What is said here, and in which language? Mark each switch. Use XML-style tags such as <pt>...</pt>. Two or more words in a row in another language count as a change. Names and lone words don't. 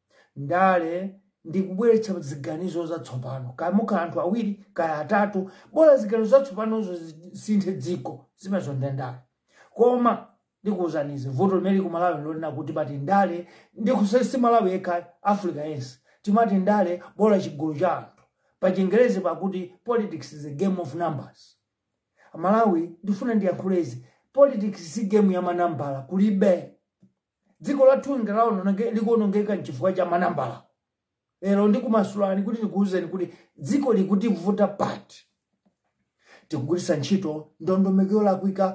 <ny>ndale ndikubweretsa ziganizo zatsopano kaya mukhala anthu awiri kaya atatu bola ziganizo zatsopanozo zisinthe dziko zimenezo ndendale koma ndikuwuzanizi vuto limene ku Malawi ndilonena kuti pati ndale ndikusesi Malawi yekha Africa yense timati ndale bola chigulu cha anthu pa Chingerezi pakuti</ny> <en>politics is a game of numbers</en> <ny>Malawi ndifuna ndiyankhulezi politics si game ya manambala kulibe dziko lathu likuonongeka nchifukwa cha manambala lero ndikumasulani kuti ndikuwuzeni kuti dziko likuti vuta pati tikugwiritsa ntchito ndondomeko yolakwika</ny>